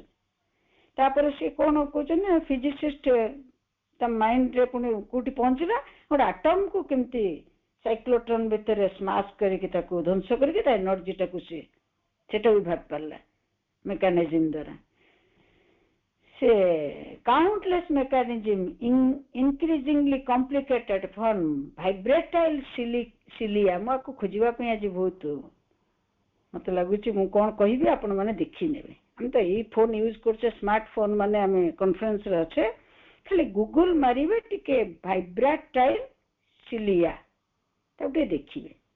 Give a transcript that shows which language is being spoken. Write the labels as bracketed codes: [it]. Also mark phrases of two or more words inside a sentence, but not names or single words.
[or] ତାପରେ ସେ କଣ କହୁଛନ୍ତି, ଫିଜିସିଷ୍ଟ ତା ମାଇଣ୍ଡରେ ପୁଣି କୋଉଠି ପହଞ୍ଚିଲା, ଗୋଟେ ଆଟମକୁ କେମିତି ସାଇକ୍ଲୋଟ୍ରନ ଭିତରେ ସ୍ମାସ୍ କରିକି ତାକୁ ଧ୍ୱଂସ କରିକି ତା ଏନର୍ଜିଟାକୁ ସେଟା ବି ଭାବି ପାରିଲା ମେକାନିଜମ ଦ୍ୱାରା। [en] ସେ countless mechanism increasingly complicated from vibratile cilia। [or] ମୁଁ ଆକୁ ଖୋଜିବା ପାଇଁ ଆଜି ବହୁତ ମତେ ଲାଗୁଛି, ମୁଁ କଣ କହିବି ଆପଣ ମାନେ ଦେଖିନେବେ। ଆମେ ତ ଏଇ [en] phone use [or] କରୁଛେ, [en] smart phone, [or] ମାନେ ଆମେ କନଫରେନ୍ସରେ ଅଛେ, ଖାଲି ଗୁଗଲ ମାରିବେ ଟିକେ [en] vibratile cilia, [or] ତାକୁ ଟିକେ ଦେଖିବେ।